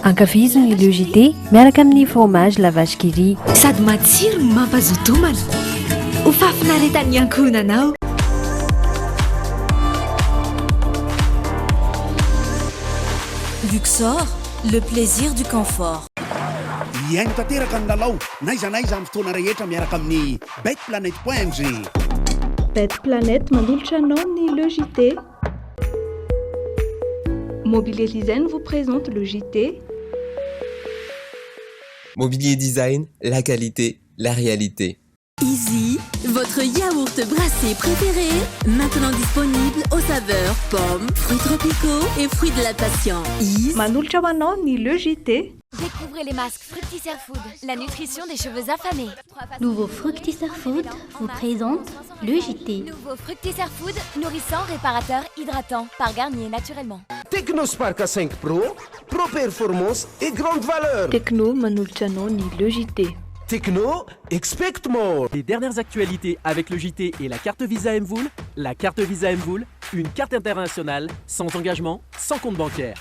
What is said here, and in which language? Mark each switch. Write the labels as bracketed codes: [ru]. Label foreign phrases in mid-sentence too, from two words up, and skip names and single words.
[mg] ankafizony logité miaraka amin'ny fromage la vache qui rit sady matsiro mampazotomana ho fafinaretan'ny ankohonanao. [fr] Luxor, le plaisir du confort. [mg] iaino tanteraka ny lalao naiza amin'ny fotoana rehetra miaraka amin'ny betplanet.mg. Betplanet manolotra anao ny [fr] le JT. Mobilier Design vous présente le JT. Mobilier Design, la qualité, la réalité. Easy, votre yaourt brassé préféré, maintenant disponible aux saveurs pommes, fruits tropicaux et fruits de la passion. [mg] Manolotra ho anao ny [fr] le JT. Découvrez les masques Fructisser Food, la nutrition des cheveux affamés. Nouveau Fructisser Food vous présente le JT. Nouveau Fructisser Food, nourrissant, réparateur, hydratant, par Garnier naturellement. Technospark 5 Pro, Pro Performance et grande valeur. [mg] Techno manolotra anao ny [fr] le JT. [en] Techno, expect more. [fr] Les dernières actualités avec le JT et la carte Visa Mvoul. La carte Visa Mvoul, une carte internationale, sans engagement, sans compte bancaire.